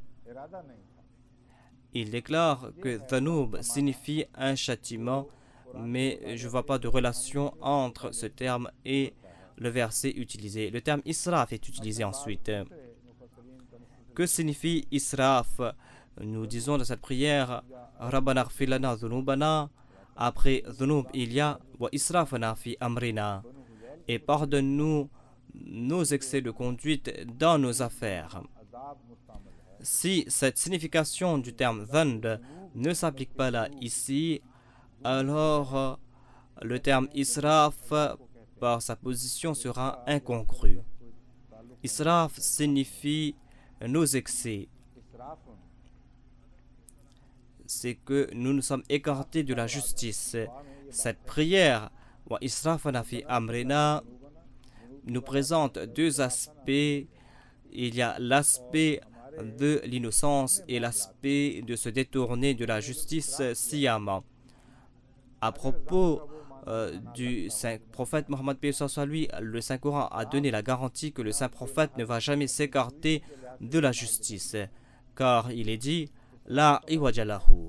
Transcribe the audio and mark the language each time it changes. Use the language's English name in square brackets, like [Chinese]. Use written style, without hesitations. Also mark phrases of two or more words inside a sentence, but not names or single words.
[French] Il déclare que dhanub signifie un châtiment, mais je ne vois pas de relation entre ce terme et le verset utilisé. Le terme israf est utilisé ensuite. Que signifie israf? Nous disons dans cette prière [Arabic] ربنا اغفر لنا ذنوبنا. [French] Après dhunub, il y a [Arabic] وإسرافنا في أمرنا. [French] Et pardonne-nous nos excès de conduite dans nos affaires. Si cette signification du terme dhanb ne s'applique pas là ici, alors le terme israf par sa position sera incongru. Israf signifie nos excès. C'est que nous nous sommes écartés de la justice. Cette prière, [Arabic] وإسرافنا في أمرنا, [French] nous présente deux aspects. Il y a l'aspect de l'innocence et l'aspect de se détourner de la justice sciemment. À propos du saint prophète Mohammed paix soit lui, le Saint-Coran a donné la garantie que le saint prophète ne va jamais s'écarter de la justice, car il est dit [Arabic] لا عوج له.